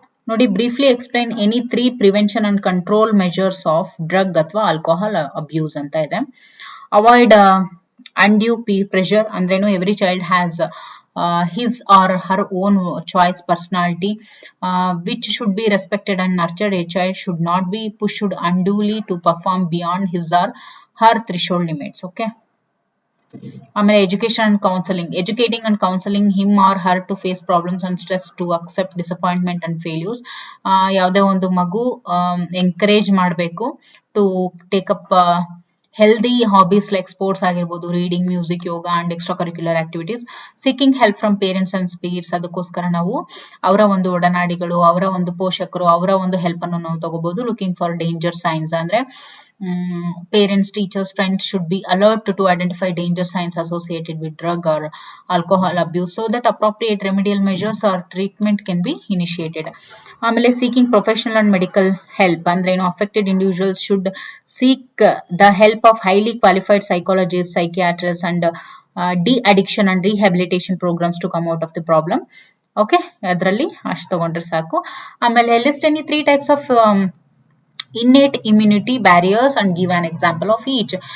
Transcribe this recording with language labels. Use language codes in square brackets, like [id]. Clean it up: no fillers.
[en] ನೋಡಿ, briefly explain any 3 prevention and control measures of drug ಅಥವಾ alcohol abuse [kn] ಅಂತ ಇದೆ. [en] Avoid undue pressure ಅಂದ್ರೇನು? Every child has his or her own choice personality which should be respected and nurtured. A child should not be pushed unduly to perform beyond his or her threshold limits. Okay. ಆಮೇಲೆ education and counselling. Educating and counselling him or her to face problems and stress, to accept disappointment and failures. [kn] ಯಾವುದೇ ಒಂದು ಮಗು encourage ಮಾಡಬೇಕು [en] To take up healthy hobbies like sports ಆಗಿರ್ಬೋದು, reading, music, yoga and extracurricular activities. Seeking help from parents and peers. [kn] ಅದಕ್ಕೋಸ್ಕರ ನಾವು ಅವರ ಒಂದು ಒಡನಾಡಿಗಳು, ಅವರ ಒಂದು ಪೋಷಕರು, ಅವರ ಒಂದು ಹೆಲ್ಪ್ ಅನ್ನು ನಾವು ತಗೋಬಹುದು. [en] Looking for danger signs ಅಂದ್ರೆ parents, teachers, friends should be alert to identify danger signs associated with drug or alcohol abuse so that appropriate remedial measures or treatment can be initiated. ಆಮೇಲೆ seeking professional and medical help [kn] ಅಂದ್ರೆ ಏನು? [en] affected individuals should seek the help of highly qualified psychologists, psychiatrists and de-addiction and rehabilitation programs to come out of the problem. [kn] Okay, ಅದರಲ್ಲಿ ಅಷ್ಟು ತಗೊಂಡ್ರೆ ಸಾಕು. [en] ಆಮೇಲೆ list any 3 types of innate immunity barriers and give an example of each.